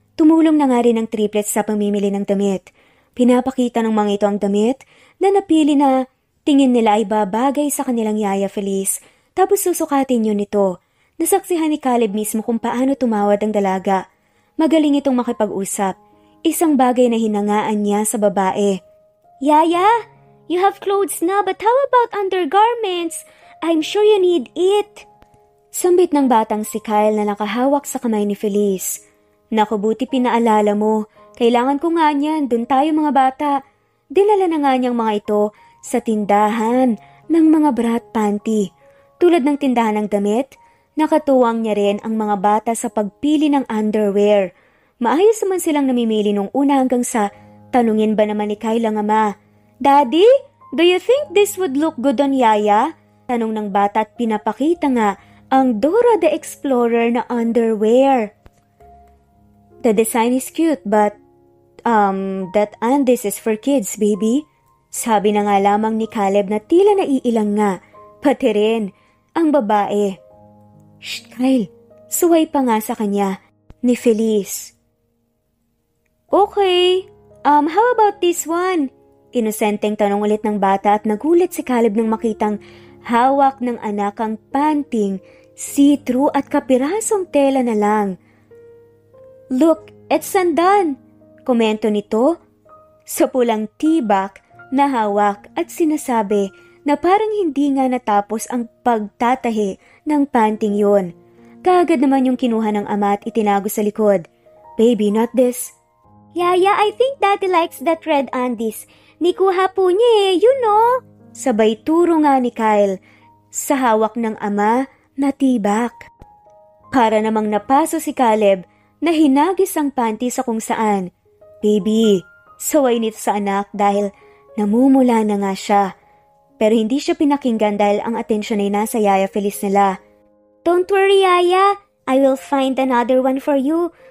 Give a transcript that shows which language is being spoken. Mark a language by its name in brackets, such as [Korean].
[Filipino] Tumulong na nga rin ang triplets sa pamimili ng damit. Pinapakita ng mga ito ang damit na napili na tingin nila ay babagay sa kanilang yaya Felice tapos susukatin yun nito. Nasaksihan ni Caleb mismo kung paano tumawad ang dalaga. Magaling itong makipag-usap. Isang bagay na hinangaan niya sa babae. [English] "Yaya, you have clothes na but how about undergarments? I'm sure you need it." [Filipino] Sambit ng batang si Kyle na nakahawak sa kamay ni Felice. "Naku, buti pinaalala mo. Kailangan ko nga niyan, dun tayo mga bata." Dinala na nga niyang mga ito sa tindahan ng mga brat panty. Tulad ng tindahan ng damit, nakatuwang niya rin ang mga bata sa pagpili ng underwear. Maayos naman silang namimili nung una hanggang sa tanungin ba naman ni Kyle ang ama, [English] "Daddy, do you think this would look good on Yaya?" [Filipino] Tanong ng bata at pinapakita nga ang Dora the Explorer na underwear. [English] "The design is cute but that undies is for kids, baby." [Filipino] Sabi na nga lamang ni Caleb na tila naiilang nga, pati rin ang babae. "Shh, Kyle," suway pa nga sa kanya ni Felice. [English] "Okay, how about this one?" [Filipino] Inosenteng tanong ulit ng bata at nagulat si Caleb nang makitang hawak ng anak ang panting, see-through at kapirasong tela na lang. [English] "Look, it's undone," [Filipino] komento nito sa pulang tibak na hawak at sinasabi na parang hindi nga natapos ang pagtatahi ng panting yun. Kaagad naman yung kinuha ng ama at itinago sa likod. [English] Baby, not this. Yaya, I think Daddy likes that red undies. [Filipino] Nikuha po niya [English] you know. [Filipino] Sabay turo nga ni Kyle sa hawak ng ama na tibak. Para namang napaso si Caleb na hinagis ang panty sa kung saan. Baby, saway nito sa anak dahil namumula na nga siya. Pero hindi siya pinakinggan dahil ang atensyon ay nasa Yaya Feliz nila. [English] Don't worry, Yaya. I will find another one for you.